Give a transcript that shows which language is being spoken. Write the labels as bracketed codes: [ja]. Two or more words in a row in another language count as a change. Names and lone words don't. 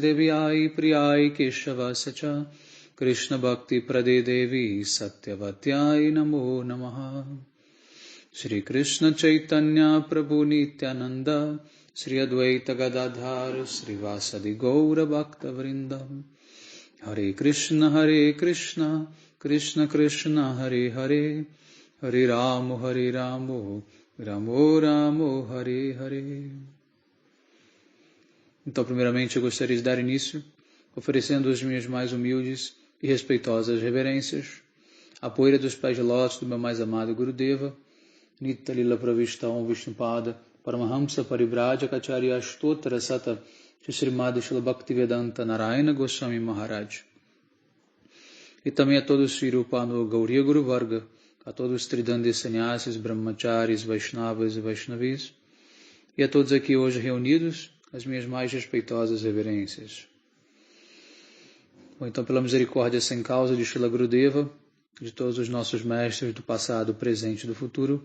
[sa] Devi Ai Priyai Keshava Sacha Krishna Bhakti Prade Devi Satyavatyai Namo Namaha Shri Krishna Chaitanya Prabhu Nityananda Shri Advaita Gadadhar Shri Vasadi Gaura Bhakta Vrindam Hare Krishna, Krishna Krishna, Hare Hare, Hare Ramo, Ramo Ramo, Hare Hare. [pt] Então, primeiramente, eu gostaria de dar início, oferecendo as minhas mais humildes e respeitosas reverências, à poeira dos pés de lótus do meu mais amado Gurudeva, [sa] Nitya Lila Pravistam Vishnupada, Paramahamsa Paribraja Kacharya Stotra Sata, Srimad Srila Bhaktivedanta Narayana Goswami Maharaj. [pt] E também a todos os [sa] Srirupano Gauriya Guru Varga, [pt] a todos os Tridandi Sannyasis, Brahmacharis, Vaishnavas e Vaishnavis, e a todos aqui hoje reunidos, as minhas mais respeitosas reverências. Bom, então, pela misericórdia sem causa de Srila Gurudeva, de todos os nossos mestres do passado, presente e do futuro,